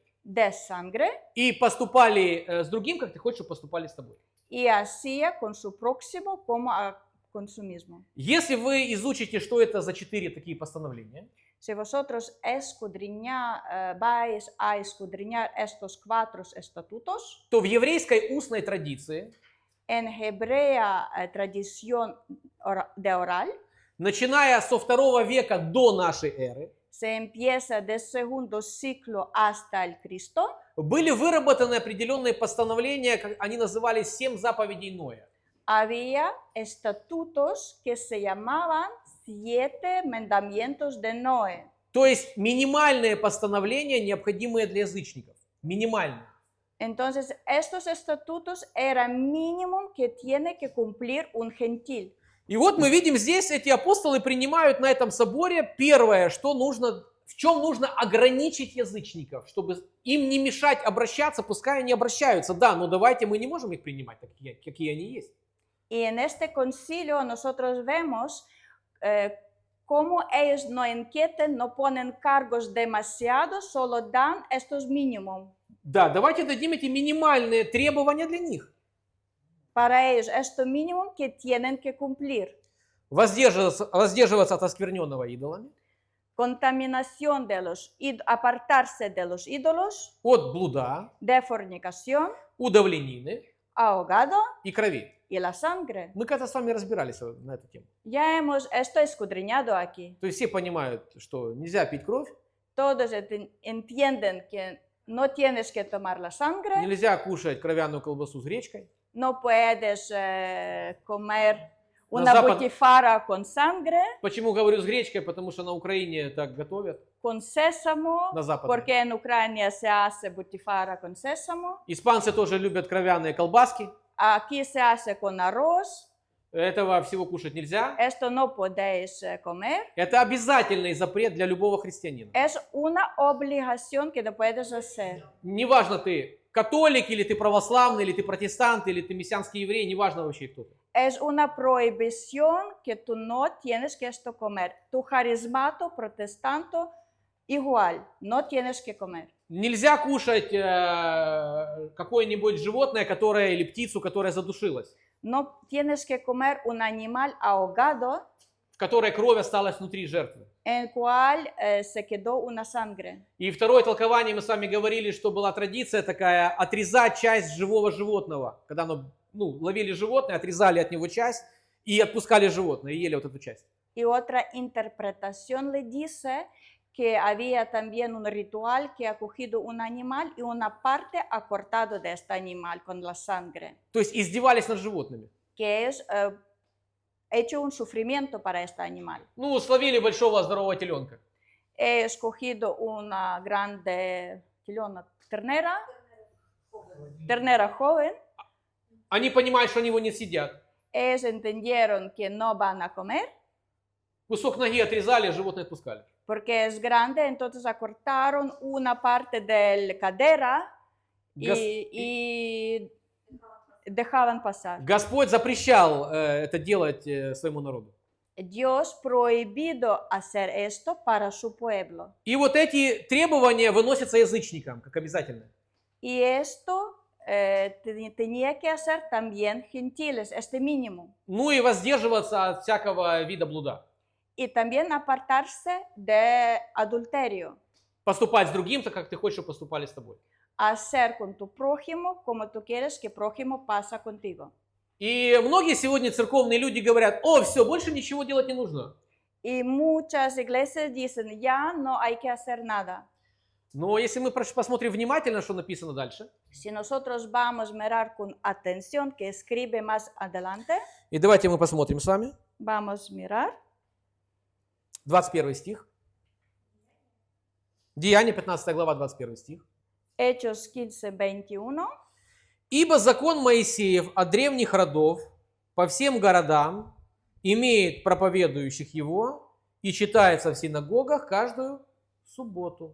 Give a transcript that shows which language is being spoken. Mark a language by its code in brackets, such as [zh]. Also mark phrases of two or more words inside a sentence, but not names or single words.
[es] de sangre, [ru] и поступали с другим, как ты хочешь, чтобы поступали с тобой. [es] y hacía con su próximo como con su mismo. [ru] Если вы изучите, что это за 4 такие постановления, [es] Si vosotros vais a escudriñar estos 4 estatutos, [ru] то в еврейской устной традиции, [es] en hebrea tradición de oral, [ru] начиная со 2 века до нашей эры, [es] se empieza del segundo siglo hasta el Cristo, [ru] были выработаны определенные постановления, как они назывались 7 заповедей Ноя. [es] había estatutos que se llamaban 7 mandamientos de Noé. [ru] То есть минимальные постановления, необходимые для язычников. Минимальные. [es] Entonces, estos estatutos eran mínimo que tiene que cumplir un gentil. [ru] И вот мы видим здесь, эти апостолы принимают на этом соборе первое, что нужно, в чем нужно ограничить язычников, чтобы им не мешать обращаться, пускай они обращаются. Да, но давайте мы не можем их принимать, какие они есть. [es] Y en este concilio nosotros vemos como ellos no inquieten, no ponen cargos demasiados, solo dan estos mínimos. [ru] Да, давайте дадим эти минимальные требования для них. [es] Para ellos, esto mínimo que tienen que cumplir. [ru] Воздерживаться от оскверненного идолами, [es] Contaminación de apartarse de los ídolos, [ru] от блуда, [es] de fornicación, [ru] удавленины [es] ahogado [ru] и крови. [es] y la sangre. [ru] Мы когда с вами разбирались на эту тему. [es] Ya hemos esto escudriñado aquí. [ru] То есть все понимают, что нельзя пить кровь, [es] Todos entienden que no tienes que tomar la sangre, [ru] нельзя кушать кровяную колбасу с гречкой. [es] no puedes comer [ru] На [es] una [ru] Запад- [es] butifarra con sangre, [ru] Почему говорю с гречкой? Потому что на Украине так готовят, [es] con sésamo, [ru] на Западе. [es] porque en Ucrania se hace butifarra con sésamo. [ru] Испанцы тоже любят кровяные колбаски. [es] Aquí se hace con arroz. [ru] Этого всего кушать нельзя. [es] Esto no podéis comer. [ru] Это обязательный запрет для любого христианина. [es] Es una obligación que no puedes hacer. [ru] Неважно, ты католик, или ты православный, или ты протестант, или ты мессианский еврей, неважно вообще кто ты. [es] Es una prohibición que tú no tienes que esto comer. Tu carismato, protestante, igual, no tienes que comer. [ru] Нельзя кушать какое-нибудь животное, которое, или птицу, которая задушилась, [es] No tienes que comer un animal ahogado [ru] в которой кровь осталась внутри жертвы. [es] en cual se quedó una sangre. [ru] И второе толкование, мы с вами говорили, что была традиция такая, отрезать часть живого животного. Когда ловили животное, отрезали от него часть и отпускали животное, и ели вот эту часть. [es] Y otra interpretación le dice que había también un ritual que ha cogido un animal y una parte ha cortado de este animal con la sangre, [ru] То есть издевались над животными. [es] que es hecho un sufrimiento para este animal. [ru] Словили большого здорового теленка. [es] He escogido una grande ternera joven. [ru] Они понимают, что они его не съедят. [es] Ellos entendieron que no van a comer [ru] Кусок ноги отрезали, животное отпускали. [es] porque es grande, entonces acortaron una parte de la cadera y dejaban pasar. [ru] Господь запрещал это делать своему народу. [es] Dios prohibido hacer esto para su pueblo. [ru] И вот эти требования выносятся язычникам, как обязательно. [es] Y esto tenía que hacer también gentiles, este mínimo. [ru] И воздерживаться от всякого вида блуда. [es] Y también apartarse de adulterio. [ru] Поступать с другим так, как ты хочешь, чтобы поступали с тобой. [es] Hacer con tu prójimo como tú quieres que prójimo pasa contigo. [ru] И многие сегодня церковные люди говорят, все, больше ничего делать не нужно. [es] Y muchas iglesias dicen, ya no hay que hacer nada. [ru] Но если мы посмотрим внимательно, что написано дальше. [es] Si nosotros vamos a mirar con atención que escribe más adelante, [ru] И давайте мы посмотрим с вами. [es] vamos a mirar [ru] 21 стих. Деяния, 15 глава, 21 стих. [es] Hechos 15:21. [ru] «Ибо закон Моисеев от древних родов по всем городам имеет проповедующих его и читается в синагогах каждую субботу».